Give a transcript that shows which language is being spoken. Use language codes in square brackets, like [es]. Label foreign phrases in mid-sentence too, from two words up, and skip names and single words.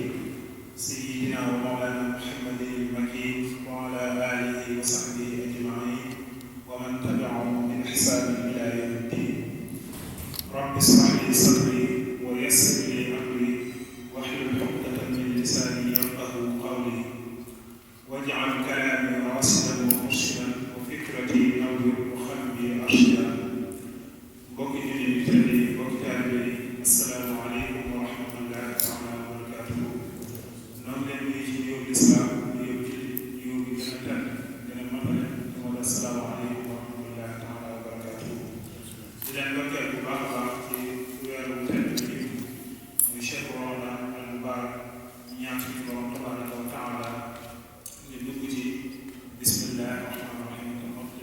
[ar] سيدنا ومولانا محمد المكين وعلى آله وصحبه أجمعين ومن تبعهم بإحسان إلى يوم الدين رب اشرح لي صدري ويسر لي أمري واحلل عقدة من لساني يفقهوا قولي واجعل كلامي راشدا ومرشدا وفكرتي نور وقلبي أرشدا [wo] mbokki jullit yi tedd yi mbokki taalibe yi [ar] السلام عليكم ورحمة الله تعالى وبركاته [wo] noonu leen nuyu ci nuyoo lislaam nuyoo jullit nuyoo bi gën a tedd gën a matale te moo di [ar] السلام عليكم ورحمة الله تعالى وبركاته [wo] di leen ndokkeel bu baax a baax ci weeru tedd bi muy [ar] شهر رمضان المبارك [wo] ñaan suñu borom [ar] تبارك وتعالى [wo] ñu dugg ci [ar] بسم الله الرحمن الرحيم [wo] te mottali